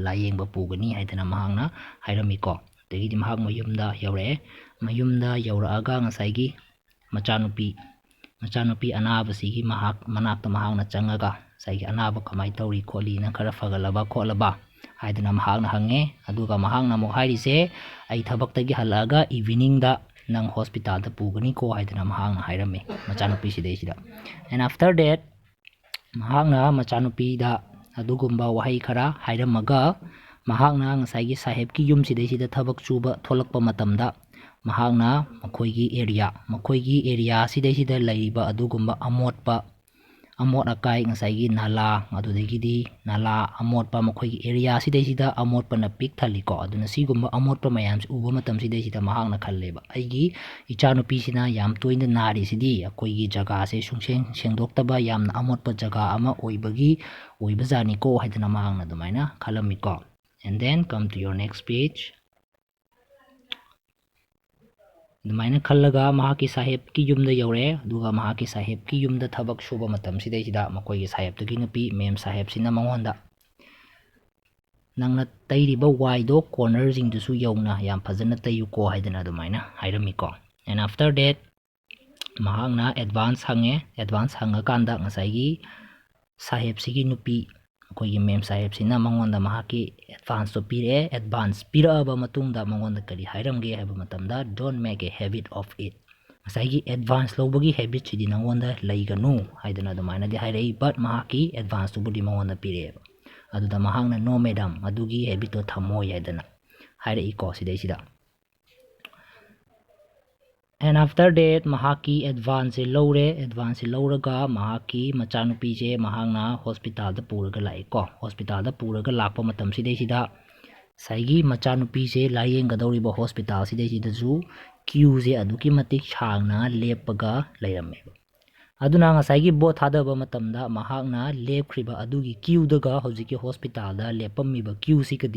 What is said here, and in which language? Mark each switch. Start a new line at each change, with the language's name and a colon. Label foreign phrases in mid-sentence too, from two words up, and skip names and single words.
Manipuri: layengba pugani haidana mahakna hairamiko dagi mahak mayumda yaure mayumda yauraaga ngasai machanupi anaba sigi mahak manakta mahakna changaga sai anaba kamai tawri kholi na khara fagalaba kholaba haidana mahakna hange aduga mahakna mo hairise ai thabaktagi halaga evening da nang hospital da pugani ko haidana mahakna hairame machanupi sidai sida
English: and after that
Manipuri: mahakna machanupi da adugumba wahai khara hairamaga mahakna ngasai saheb ki yum sidai sida thabak chuba tholakpa matamda mahakna makhoigi area sidai sida laiba adugumba amot akai ngasai nala adudagidi nala amotpa makhoigi area sidai sida amotpa na pik thaliko aduna sigumba amotpa mayam uba matam sidai sida mahakna khalleba aigi ichanupi sina yam toina nari sidi akoigi jaga se sungseng sengdoktaba yamna amotpa jaga ama oibajani ko haidana mahakna dumaina khalamiko.
English: And then come to your next page.
Manipuri: dumaina khallaga mahaki saheb ki yumda yaure aduga mahaki saheb ki yumda thabak suba matam sidai sida makoi gi saheb tugi nupi mem saheb sina mangonda nangna tairiba waido corner jing dusu yauna yam phajana tayu ko haidana dumaina hairamiko.
English: And after that
Manipuri: mahakna advance hanga kanda ngasai gi saheb sigi nupi makoi mem saheb sina mangonda mahaki advance to pire advance piraba matungda mangonda kari hairamge haba matamda
English: don't make a habit of it
Manipuri: ngasai advance lobagi habit sidi nangonda laiganu haidana dumaina di hairai but mahaki advance to budi mangonda pire aduda mahakna
English: no madam
Manipuri: adugi habit to thamoi haidana hairai ko sidai sida
English: and after that
Manipuri: mahaki advance advance lauraga mahaki machanupi je mahangna hospital da puraga lai ko hospital da puraga lakpa matam sidai sida saigi machanupi je layeng gadori ba hospital sidai sida ju queue je aduki matik changna lepaga lairame aduna nga saigi bo thadaba matamda mahakna lepkhriba adugi queue daga hojiki hospital da lepammi ba queue sikadi